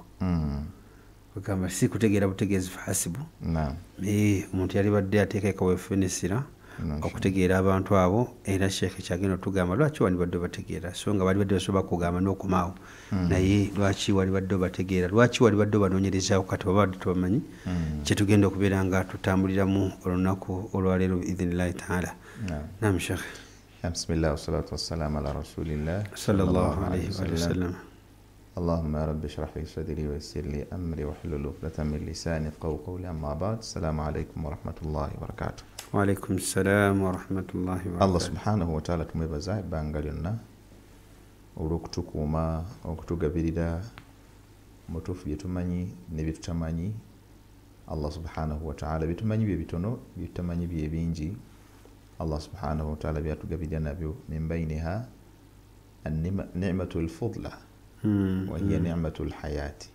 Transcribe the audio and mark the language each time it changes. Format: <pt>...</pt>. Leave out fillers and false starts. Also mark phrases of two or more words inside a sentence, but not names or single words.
<lg>Ogamba si kutegeera butegeezi fahasibu, omuntu yali badde ateekayo kaweefube n'essira okutegeera abantu abo. Era Sheikh kyagenda otugamba lwaki wali badde obategeera, so nga bali badde basobola kugamba n'okumaawo, naye lwaki wali badde obategeera, lwaki wali badde obanoonyerezaawo kati oba badde tobamanyi. Kyetugenda okubeera nga tutambuliramu olunaku olwaleero</lg> <ar>بإذن الله تعالى. نعم شيخ. بسم الله والصلاة والسلام على رسول الله صلى الله عليه وسلم. اللهم يا رب اشرح لي صدري ويسر لي امري واحلل عقدة من لساني يفقهوا قولي. اما بعد، السلام عليكم ورحمة الله وبركاته. وعليكم السلام ورحمة الله وبركاته. الله سبحانه وتعالى</ar> <lg>tumwebaza ebbanga lyonna olw'okutukuuma, okutugabirira mu tuufu bye tumanyi ne bye tutamanyi.</lg> <ar>الله سبحانه وتعالى</ar> <lg>bye tumanyi bye bitono, bye tutamanyi bye bingi.</lg> <ar>الله سبحانه وتعالى</ar> <lg>byatugabirira nabyo</lg> <ar>من بينها نعمة الفضلى وهي نعمة الحياة.</ar>